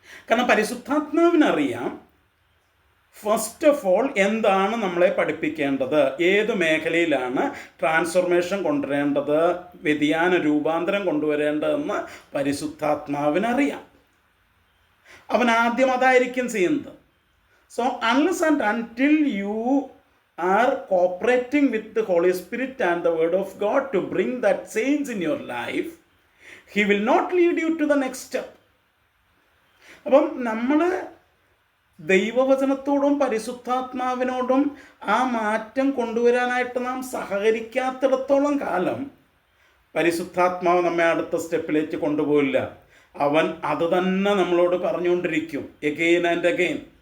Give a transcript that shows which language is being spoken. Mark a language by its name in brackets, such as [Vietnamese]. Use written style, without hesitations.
[Malayalam] കാരണം പരിശുദ്ധാത്മാവിനറിയാം [English] first of all [Malayalam] എന്താണ് നമ്മളെ പഠിപ്പിക്കേണ്ടത്, ഏത് മേഖലയിലാണ് ട്രാൻസ്ഫോർമേഷൻ കൊണ്ടുവരേണ്ടത്, വ്യതിയാന രൂപാന്തരം കൊണ്ടുവരേണ്ടതെന്ന് പരിശുദ്ധാത്മാവിനറിയാം. അവൻ ആദ്യം അതായിരിക്കും ചെയ്യുന്നത്. [English] So unless and until you are cooperating with the Holy Spirit and the Word of God to bring that change in your life, He will not lead you to the next step. [Malayalam] അപ്പം നമ്മൾ ദൈവവചനത്തോടും പരിശുദ്ധാത്മാവിനോടും ആ മാറ്റം കൊണ്ടുവരാനായിട്ട് നാം സഹകരിക്കാത്തിടത്തോളം കാലം പരിശുദ്ധാത്മാവ് നമ്മെ അടുത്ത സ്റ്റെപ്പിലേക്ക് കൊണ്ടുപോയില്ല. അവൻ അത് തന്നെ നമ്മളോട് പറഞ്ഞുകൊണ്ടിരിക്കും [English] Again and again.